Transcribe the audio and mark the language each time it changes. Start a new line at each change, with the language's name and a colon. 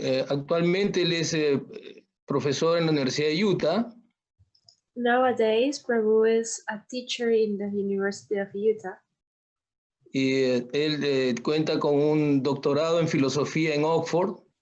Spanish: Actualmente él es profesor en la Universidad de Utah.
English: Nowadays, Prabhu is a teacher in the University of Utah.
Spanish: Y él cuenta con un doctorado en filosofía en Oxford.